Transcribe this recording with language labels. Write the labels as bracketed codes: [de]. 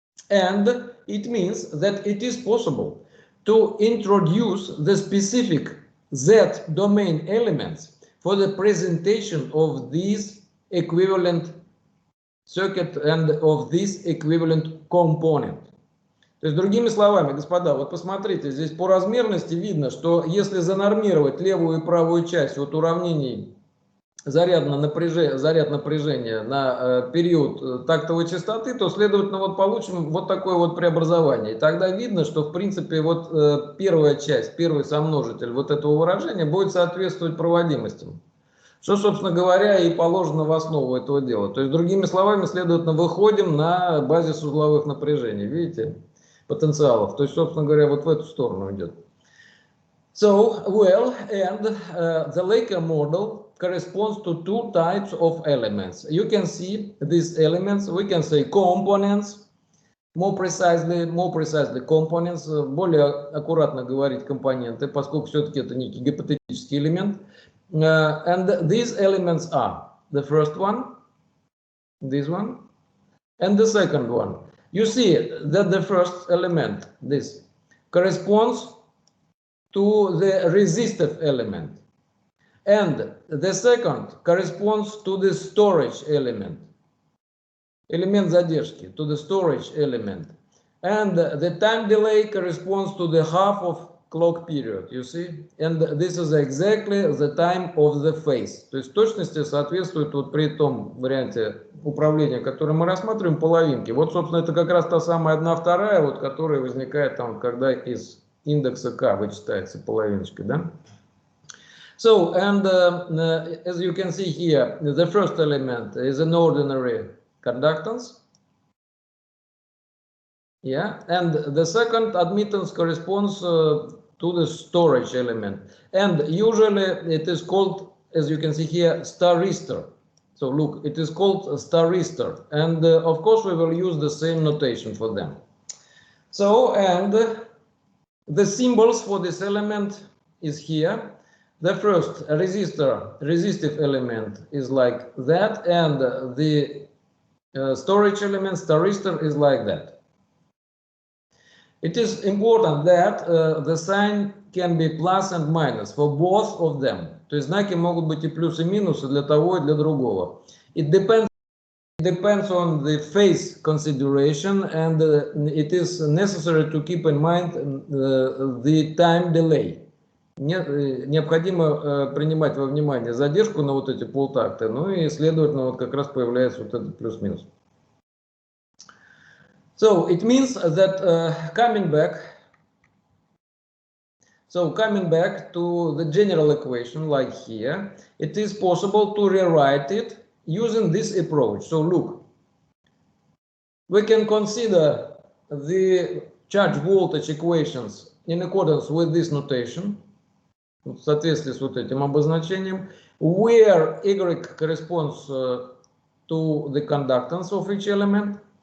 [en] And it means that it is possible to introduce the specific Z domain elements for the presentation of these equivalent circuit and of this equivalent component. [ru] То есть, другими словами, господа, вот посмотрите, здесь по размерности видно, что если занормировать левую и правую часть вот уравнений заряд напряжения на период тактовой частоты, то, следовательно, вот получим вот такое вот преобразование. И тогда видно, что, в принципе, вот первая часть, первый сомножитель вот этого выражения будет соответствовать проводимостям. Что, собственно говоря, и положено в основу этого дела. То есть, другими словами, следовательно, выходим на базис узловых напряжений. Видите? Потенциалов. То есть, собственно говоря, вот в эту сторону идет. [en] So, well, and the Lecция model corresponds to two types of elements. You can see these elements, we can say components, more precisely components, [ru] более аккуратно говорить компоненты, поскольку все-таки это некий гипотетический элемент. [en] And these elements are the first one, this one, and the second one. You see that the first element, this, corresponds to the resistive element, and the second corresponds to the storage element, [ru] элемент задержки, [en] to the storage element, and the time delay corresponds to the half of clock period, you see, and this is exactly the time of the phase. [ru] То есть в точности соответствует вот при том варианте управления, который мы рассматриваем, половинки. Вот, собственно, это как раз та самая 1/2, вот, которая возникает там, когда из индекса k вычитается половиночкой, да? [en] So, and as you can see here, the first element is an ordinary conductance. Yeah, and the second admittance corresponds to the storage element. And usually it is called, as you can see here, staristor. So look, it is called a staristor. And of course we will use the same notation for them. So, and the symbols for this element is here. The first resistive element is like that, and the storage element, staristor, is like that. It is important that the sign can be plus and minus for both of them. [ru] То есть знаки могут быть и плюс, и минусы для того и для другого. [en] It depends on the phase consideration, and it is necessary to keep in mind the time delay. [ru] Необходимо принимать во внимание задержку на вот эти полтакта, ну и, следовательно, вот как раз появляется вот этот плюс-минус. [en] So it means that coming back to the general equation like here, it is possible to rewrite it using this approach. So look, we can consider the charge voltage equations in accordance with this notation, [ru] в соответствии с вот этим обозначением, [en] where Y corresponds to the conductance of each element.